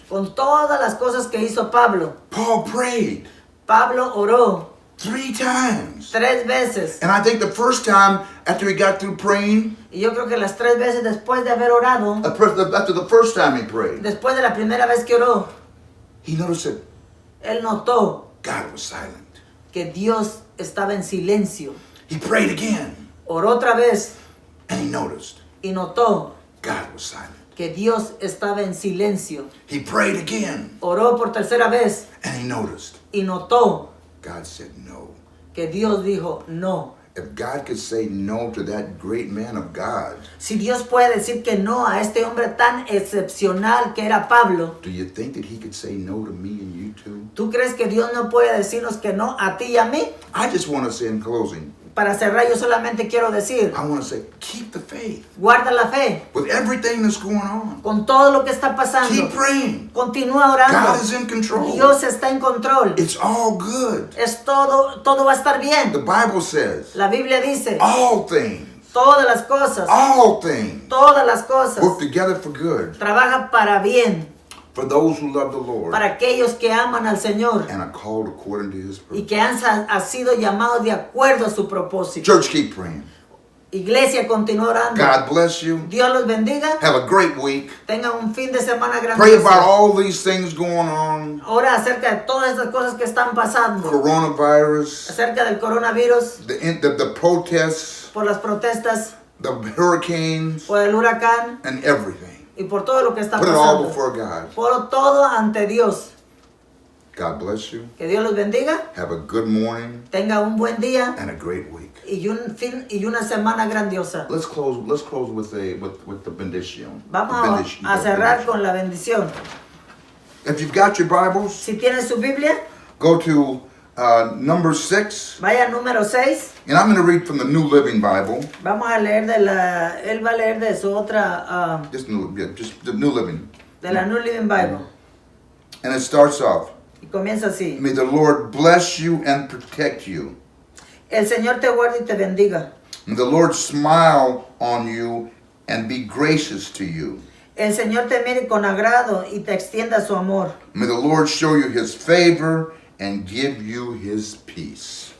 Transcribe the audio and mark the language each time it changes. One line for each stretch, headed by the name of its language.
Spanish: con todas las cosas que hizo Pablo,
English: Paul prayed
Spanish: Pablo oró
English: 3 times.
Spanish: 3 veces.
English: And I think the first time after he got through praying,
Spanish: Y yo creo que las 3 veces después de haber orado,
English: after the first time he prayed,
Spanish: después de la primera vez que oró,
English: he noticed that
Spanish: él notó
English: God was silent.
Spanish: que Dios estaba en silencio.
English: He prayed again,
Spanish: Oró otra vez
English: and he noticed
Spanish: y notó
English: God was silent.
Spanish: que Dios estaba en silencio.
English: He prayed again,
Spanish: Oró por tercera vez
English: and he noticed
Spanish: y notó
English: God said no.
Spanish: que Dios dijo no.
English: If God could say no to that great man of God,
Spanish: Si Dios puede decir que no a este hombre tan excepcional que era Pablo,
English: do you think that he could say no to me and you too?
Spanish: ¿tú crees que Dios no puede decirnos que no a ti y a mí?
English: I just want to say in closing,
Spanish: para cerrar, yo solamente quiero decir,
English: I want to say, keep the faith
Spanish: guarda la fe
English: with everything that's going on.
Spanish: con todo lo que está pasando.
English: Keep praying.
Spanish: Continúa orando.
English: God is in control.
Spanish: Dios está en control.
English: It's all good.
Spanish: Es todo va a estar bien.
English: The Bible says,
Spanish: La Biblia dice,
English: all things,
Spanish: todas las cosas, todas las cosas
English: work together for good
Spanish: trabaja para bien,
English: for those who love the Lord
Spanish: para aquellos que aman al Señor
English: and are called according to His
Spanish: y
English: purpose.
Spanish: que han sido llamados de acuerdo a su propósito.
English: Church, keep praying.
Spanish: Iglesia, continúa orando.
English: God bless you.
Spanish: Dios los bendiga.
English: Have a great week.
Spanish: Tengan un fin de semana
English: Pray about all these things going on.
Spanish: Ora acerca de todas estas cosas que están pasando.
English: Coronavirus,
Spanish: Acerca del coronavirus,
English: the protests,
Spanish: por las protestas,
English: the hurricanes,
Spanish: por el huracán
English: and everything.
Spanish: y por todo lo que está
English: Put it all
Spanish: pasando.
English: before God.
Spanish: Por todo ante Dios.
English: God bless you.
Spanish: Que Dios los bendiga.
English: Have a good morning
Spanish: Tenga un buen día
English: and a great week.
Spanish: y un fin y una semana grandiosa.
English: Let's close with the bendition.
Spanish: Vamos a cerrar con la bendición.
English: If you've got your Bibles,
Spanish: Si tiene su Biblia,
English: go to number 6,
Spanish: vaya al número 6.
English: and I'm going to read from the New Living Bible.
Spanish: Vamos a leer él va a leer de su otra,
English: Just the New Living.
Spanish: de la New Living Bible.
English: And it starts off,
Spanish: Y comienza así.
English: may the Lord bless you and protect you.
Spanish: El Señor te guarde y te bendiga.
English: May the Lord smile on you and be gracious to you.
Spanish: El Señor te mire con agrado y te extienda su amor.
English: May the Lord show you His favor and give you His peace.